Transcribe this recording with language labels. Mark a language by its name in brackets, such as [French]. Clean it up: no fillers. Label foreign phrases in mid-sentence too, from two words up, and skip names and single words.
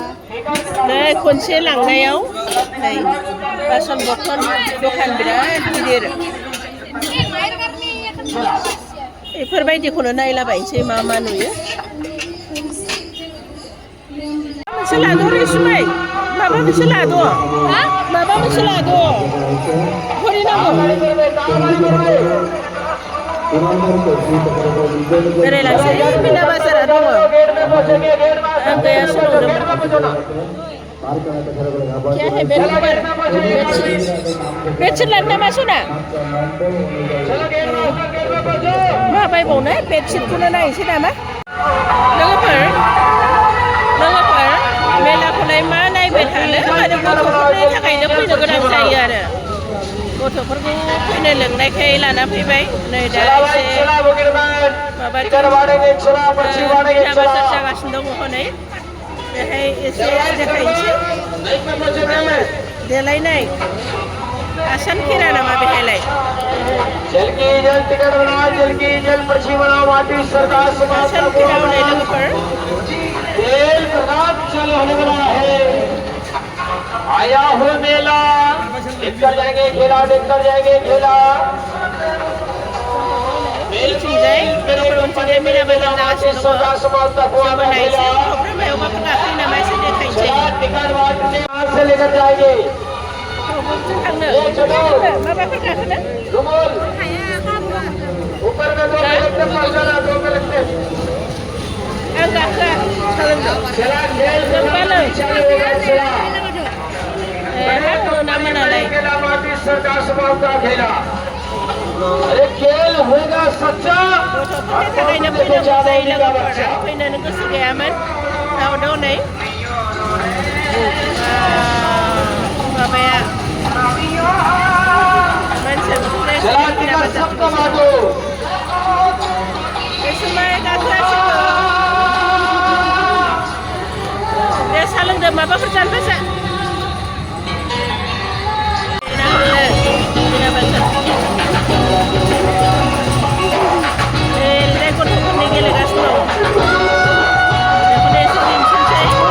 [Bodo] नै खनसे लांनायाव नै बासन बर्थन दखान बिराद गिदिर बेफोरबायदिखौनो नायलाबायनोसै मा मा नुयो मोनसे लाद' रैसुमै माबा मोनसे लाद' माबा मोनसे लाद' घरि नांगौ बेरायलांसै मिना बाजारा दङ आं गैयासो नंदोंमोन [Hindi] क्या है [Bodo] बेडशीट लानो नामा सना मा बायबावनो बेडशीटखौनो नायनोसै नामा लोगोफोर मेलाखौलाय मा नायबाय थानो आरो गथ'फोरनि थाखायनो फैनो गोनां जायो आरो गथ'फोरखौ फैनो लिंनायखाय लाना फैबाय नै दा एसे माबा मिना बाजार जागासिनो दङ हनै बेहाय एसे देखायनोसै देलायनाय आसान खेरा नामा बेहायलाय आसान खेरा होनाय लोगोफोर [Hindi] आया हुआ मेला देखकर जाएंगे खेला [Bodo] मिना बाजार जागासिनो [Hindi] से लेकर जाएंगे [Bodo] माबाफोर गाखोनो [Hindi] ऊपर में दो लगते [Bodo] आं गाखोआ हाखौ नामा नालाय [Hindi] अरे खेल होगा सच्चा [Bodo] गथ'फोरनि थाखायनो फैनांगौ जायो लोगोफोरा फैनोनो गोसो गैयामोन दावदाव नै माबाया मानसिया [Hindi] सबका मारो [Bodo] बे समाय गाखोगासिनो दे साहा लोंदो माबाफोर जानो फैसा गथ'फोरनि गेलेगासिनो दं बेखौनो एसे दिन्थिनोसै